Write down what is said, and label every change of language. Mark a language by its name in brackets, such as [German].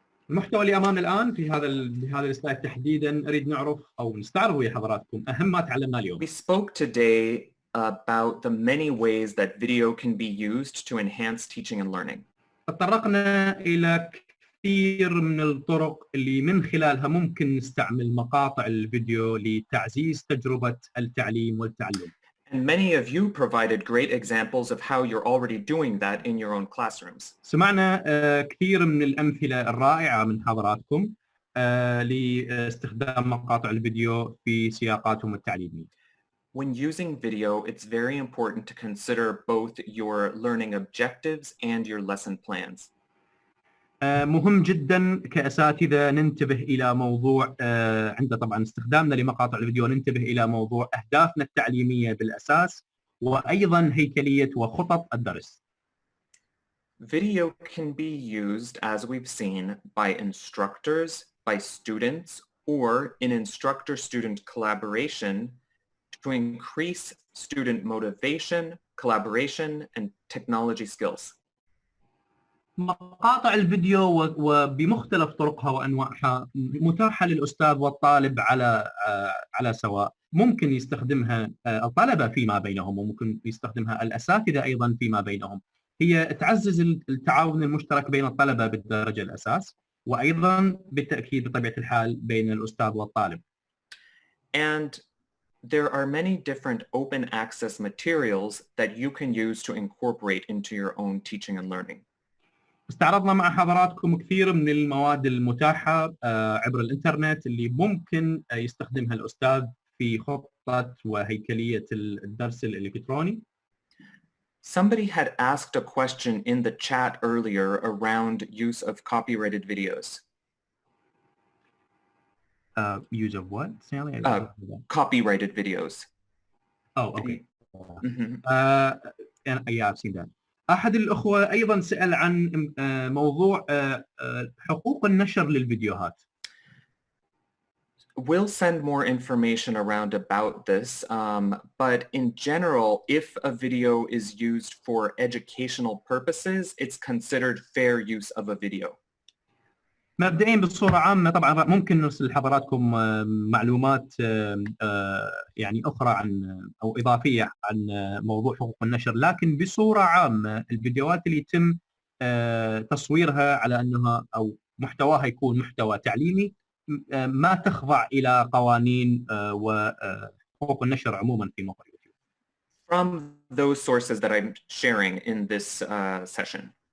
[Arabic] المحتوى اللي أمامنا الآن في هذا السلايد تحديدا أريد نعرف أو نستعرض ويا حضراتكم أهم ما تعلمناه اليوم. [English] We spoke today about the many ways that video can be used to enhance teaching and learning. [Arabic] تطرقنا إلى كثير من الطرق اللي من خلالها ممكن نستعمل مقاطع الفيديو لتعزيز تجربة التعليم والتعلم. [English] And many of you provided great examples of how you're already doing that in your own classrooms. [Arabic] سمعنا كثير من الأمثلة الرائعة من حضراتكم لاستخدام مقاطع الفيديو في سياقاتهم التعليمية. [English] When using video, it's very important to consider both your learning objectives and your lesson plans. [Arabic] مهم جدا كأساتذة ننتبه إلى موضوع عند طبعا استخدامنا لمقاطع الفيديو، ننتبه إلى موضوع أهدافنا التعليمية بالأساس وأيضا هيكلية وخطط الدرس. [English] Video can be used, as we've seen, by instructors, by students, or in instructor-student collaboration to increase student motivation, collaboration, and technology skills. [Arabic] مقاطع الفيديو وبمختلف طرقها وانواعها متاحه للاستاذ والطالب على سواء. ممكن يستخدمها الطلبه فيما بينهم وممكن يستخدمها الاساتذه ايضا فيما بينهم. هي تعزز التعاون المشترك بين الطلبه بالدرجه الاساس وايضا بالتاكيد بطبيعه الحال بين الاستاذ والطالب. [English] And there are many different open access materials that you can use to incorporate into your own teaching and learning. [Arabic] استعرضنا مع حضراتكم كثير من المواد المتاحة عبر الإنترنت اللي ممكن يستخدمها الأستاذ في خطة وهيكلية الدرس الإلكتروني. [English] Somebody had asked a question in the chat earlier around use of copyrighted videos. Use of what, Sally? Copyrighted videos. Oh, okay. Mm-hmm. Yeah, I've seen that. [Arabic] أحد الأخوة أيضا سأل عن موضوع حقوق النشر للفيديوهات. [English] We'll send more information around about this, but in general, if a video is used for educational purposes, it's considered fair use of a video. [Arabic] مبدئيا بصورة عامة طبعا ممكن نرسل لحضراتكم معلومات يعني أخرى عن أو إضافية عن موضوع حقوق النشر، لكن بصورة عامة الفيديوهات اللي يتم تصويرها على أنها أو محتواها يكون محتوى تعليمي ما تخضع إلى قوانين وحقوق النشر عموما في موقع يوتيوب. [English] from those sources that I'm sharing in this session.